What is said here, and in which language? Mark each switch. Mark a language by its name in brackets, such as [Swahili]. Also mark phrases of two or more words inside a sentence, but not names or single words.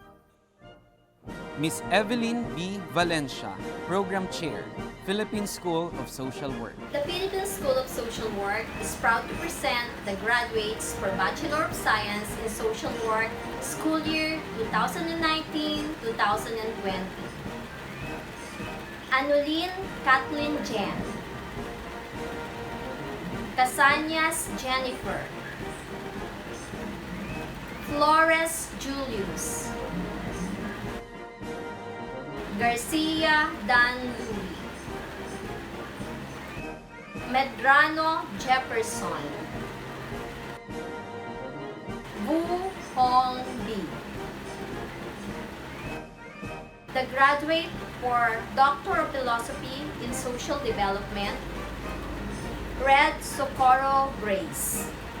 [English] Ms. Evelyn B. Valencia, Program Chair, Philippine School of Social Work. The Philippine School of Social Work is proud to present the graduates for Bachelor of Science in Social Work school year 2019-2020. Anulin Kathleen Jen. Casanyas Jennifer. Flores Julius. Garcia Dan Louie. Medrano Jefferson. Wu Hong B. The graduate for Doctor of Philosophy in Social Development, Red Socorro Brace.